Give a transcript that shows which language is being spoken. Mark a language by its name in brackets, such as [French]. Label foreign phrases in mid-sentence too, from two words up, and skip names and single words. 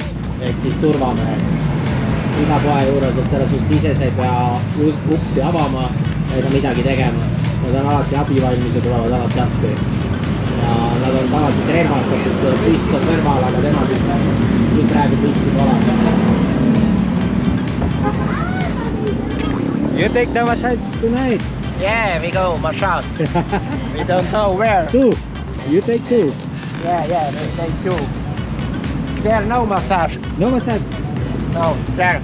[Estonian] Ehk siis turvamehed. Iga poe juures, et selles suhtes ise sa ei pea uksi avama ega midagi tegema. Nad on alati abivalmis ja tulevad alati appi. Ja nad on tavaliselt relvastatud, pist on kõrval, aga tema siis praegu pisti pole. [English] You take the massage tonight. Yeah, we go massage. We don't know where. 2. You take 2. Yeah, we take 2. There no massage. No massage. No, there.